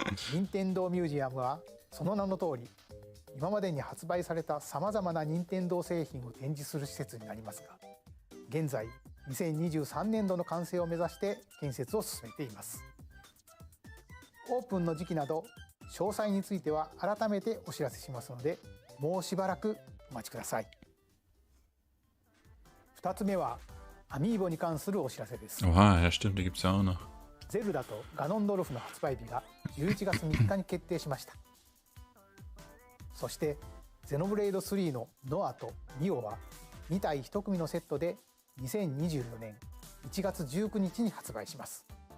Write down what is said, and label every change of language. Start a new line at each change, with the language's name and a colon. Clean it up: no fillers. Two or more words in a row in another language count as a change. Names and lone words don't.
Japanese: 任天堂ミュージアムはその名の通り、今までに発売されたさまざまな任天堂製品を展示する施設になりますが、現在2023年度の完成を目指して建設を進めています。オープンの時期など詳細については改めてお知らせしますので、もうしばらくお待ちください。2つ目はアミーボに関するお知らせです。
German: Oha, ja stimmt, die gibt's ja auch noch.
Japanese: ゼルダとガノンドルフの発売日が11月3日に決定しました。そしてゼノブレイド3のノアとニオは2体1組のセットで2024年1月19日に発売します。